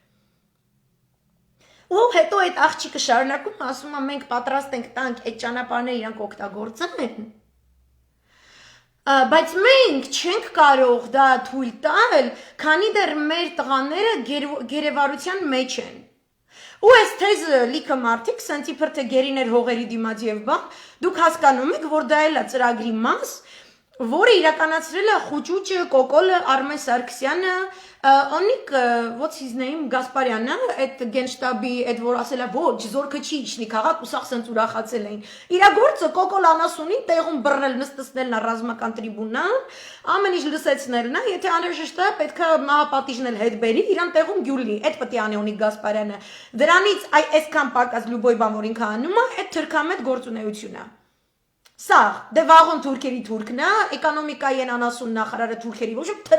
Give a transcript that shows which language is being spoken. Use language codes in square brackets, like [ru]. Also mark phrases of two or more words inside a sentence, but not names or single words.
[hy] Ու հետո այդ աղջիկը շարունակում ասում է մենք պատրաստ ենք տանք այդ ճանապարհները իրանք օգտագործեն բայց մենք չենք կարող դա թույլ տալ քանի դեռ մեր տղաները գերեվարության մեջ են ու այս թեզը լիքը մարդիկ սենցի փրթե գերիներ հողերի դիմաց եւ բան դուք հասկանում եք որ դա էլ է ծրագրի մաս որը իրականացրել է Խուճուճը, Կոկոլը, Արմեն Սարգսյանը, Օնիկ, [en] what's his name, [hy] Գասպարյանը, այդ գենշտաբի, այդ որ ասել է ոչ, զորքը չի իջնի քաղաք, ու սաղ սենց ուրախացել էին։ Իրա գործը Կոկոլ անասունին տեղում բռնել, նստեցնելն է ռազմական տրիբունալ, ամեն ինչ լսեցնելն է, եթե անհրաժեշտ է, պետք է մահապատիժն էլ հետ բերի, իրան տեղում գյուլի, այդ պետք է անի Օնիկ Գասպարյանը։ Դրանից այսքան պակաս լյուբոյ բան որ ինքը անում է, այդ թրքամետ գործունեությունն է։ Սա դե վաղոն թուրքերի թուրքն է, էկոնոմիկայի են անասուն նախարարը թուրքերի ոչ